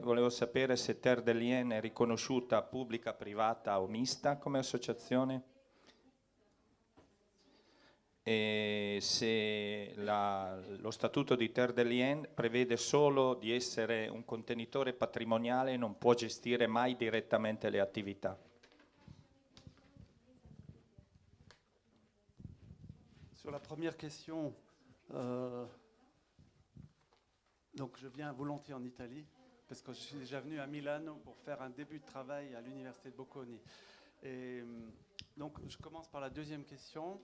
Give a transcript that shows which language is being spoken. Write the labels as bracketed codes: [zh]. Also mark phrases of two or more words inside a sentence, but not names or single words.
[it] Volevo sapere se Terre de Liens è riconosciuta pubblica, privata o mista come associazione e se lo statuto di Terre de Liens prevede solo di essere un contenitore patrimoniale e non può gestire mai direttamente le attività. [fr] Sur la première question, donc je viens volontiers en Italie, parce que je suis déjà venu à Milano pour faire un début de travail à l'université de Bocconi. Et donc je commence par la deuxième question.